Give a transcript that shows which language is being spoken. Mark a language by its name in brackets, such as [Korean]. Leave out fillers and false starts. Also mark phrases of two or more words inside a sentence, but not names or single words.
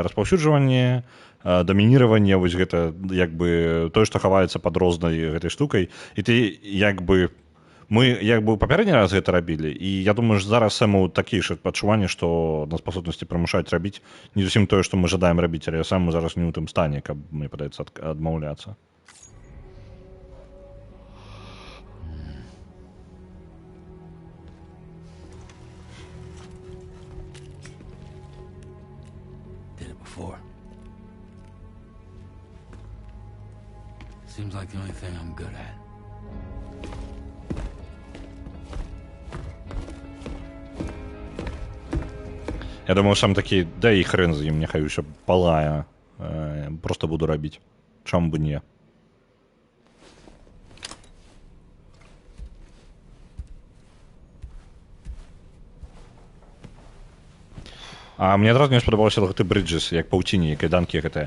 [Belarusian] Распаўсюджванне, дамініраванне, вось гэта як бы тое, што хаваецца пад рознай гэтай штукай, і ты як бы мы як бы папярэдні раз гэта рабілі, і я думаю, што зараз сэму такія ж адчуванні, што нас спасобнасці прымушаюць рабіць не зусім тое, што мы жадаем рабіць, але сам мы зараз не ў тым стане, каб, мне падаецца, адмаўляцца. [English] Did it before. Seems like the only thing I'm good at. [Belarusian] Я думаю, сам такі, да і хрен з ім, няхай усё палае. Просто буду рабіць. Чаму бы не? А мне адразу не спадабалася гэты брыджэс, як паўціні, кайданкі гэтыя.